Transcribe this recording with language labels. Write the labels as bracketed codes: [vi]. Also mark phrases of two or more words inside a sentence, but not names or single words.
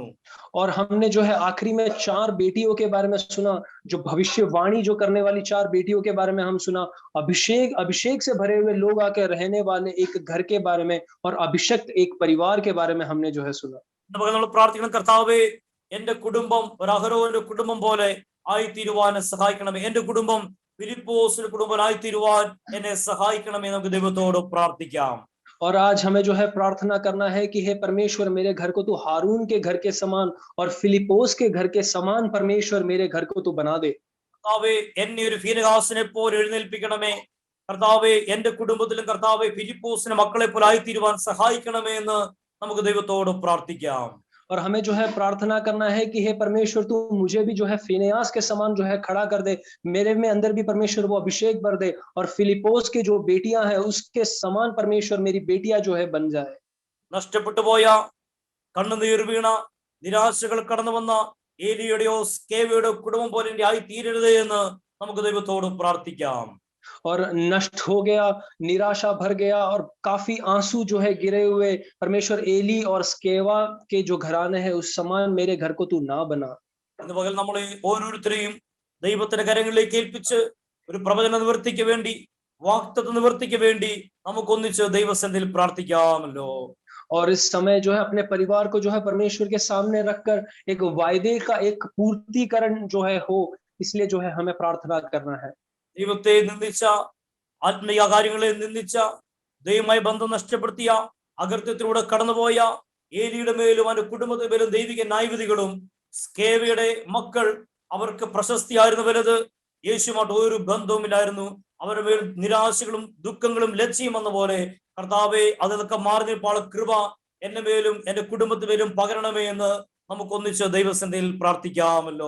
[hi] और हमने जो है आखिरी में 4 बेटियों के बारे में सुना, जो भविष्यवाणी जो करने वाली 4 बेटियों के बारे में हम सुना। अभिषेक से भरे हुए लोग आकर रहने वाले एक घर के बारे में और अभिषिक्त एक परिवार के बारे में हमने जो है सुना। [ml] ഇന്ന് പകൽ നമ്മൾ പ്രാർത്ഥിക്കണം, കർത്താവേ എന്റെ കുടുംബം ഒരു അഹരോന്റെ കുടുംബം പോലെ ആയിത്തീരുവാൻ സഹായിക്കണമേ. എന്റെ കുടുംബം ഫിലിപ്പോസിന്റെ കുടുംബം ആയിത്തീരുവാൻ എന്നെ സഹായിക്കണമേ. നമുക്ക് ദൈവത്തോട് പ്രാർത്ഥിക്കാം. [hi] और आज हमें जो है प्रार्थना करना है कि हे परमेश्वर, मेरे घर को तू हारून के घर के समान और फिलिपोस के घर के समान परमेश्वर मेरे घर को तू बना दे। [ml] കർത്താവേ എന്നെ ഒരു ഫീനഹാസിനെ പോലെ എഴുന്നേൽപ്പിക്കണമേ. കർത്താവേ എന്റെ കുടുംബത്തിലും കർത്താവേ ഫിലിപ്പോസിന്റെ മക്കളെ പോലെ ആയിത്തീരുവാൻ സഹായിക്കണമേ എന്ന് നമുക്ക് ദൈവത്തോട് പ്രാർത്ഥിക്കാം. [hi] और हमें जो है प्रार्थना करना है कि हे परमेश्वर, तू मुझे भी जो है फिनेयास के समान जो है खड़ा कर दे। मेरे में अंदर भी परमेश्वर वो अभिषेक भर दे और फिलिपोस के जो बेटियां हैं उसके समान परमेश्वर मेरी बेटियां जो है बन जाए। [ml] നഷ്ടപ്പെട്ടു പോയ, കണ്ണുനീർ വീണ, നിരാശകൾ കടന്നു വന്ന ഏലിയുടെയോ സ്കേവയുടെയോ കുടുംബം പോലെ ആയി തീരരുത് എന്ന് നമുക്ക് ദൈവത്തോട് പ്രാർത്ഥിക്കാം. [hi] और नष्ट हो गया, निराशा भर गया और काफी आंसू जो है गिरे हुए परमेश्वर एली और स्केवा के जो घराने हैं उस समान मेरे घर को तू ना बना। [ml] ഇന്ന് പകൽ നമ്മളെ ഓരോരുത്തരെയും ദൈവത്തിന്റെ കരങ്ങളിലേക്ക് ഏൽപ്പിച്ച് ഒരു പ്രവചന നിവൃത്തിക്ക് വേണ്ടി, വാഗ്ദത്ത നിവൃത്തിക്ക് വേണ്ടി നമുക്ക് ഒന്നിച്ച് ദൈവസന്നിധിയിൽ പ്രാർത്ഥിക്കാമല്ലോ. [hi] और इस समय जो है अपने परिवार को जो है परमेश्वर के सामने रखकर एक वायदे का एक पूर्तिकरण जो है हो, इसलिए जो है हमें प्रार्थना करना है। [ml] ദൈവത്തെ നിന്ദിച്ച, ആത്മീയ കാര്യങ്ങളെ നിന്ദിച്ച, ദൈവമായി ബന്ധം നഷ്ടപ്പെടുത്തിയ, അകൃത്യത്തിലൂടെ കടന്നുപോയ ഏലിയുടെ മേലും അവന്റെ കുടുംബത്തിന്റെ മേലും ദൈവിക ന്യായവിധികളും, സ്കേവയുടെ മക്കൾ അവർക്ക് പ്രശസ്തിയായിരുന്നു വലുത്, യേശുമായിട്ട് ഒരു ബന്ധവുമില്ലായിരുന്നു, അവരുടെ മേൽ നിരാശകളും ദുഃഖങ്ങളും ലജ്ജയും വന്ന പോലെ കർത്താവെ അതൊക്കെ മാറിയപ്പോൾ കൃപ എന്റെ മേലും എന്റെ കുടുംബത്തിന് മേലും പകരണമേ എന്ന് നമുക്ക് ഒന്നിച്ച് ദൈവസന്നിധിയിൽ പ്രാർത്ഥിക്കാമല്ലോ.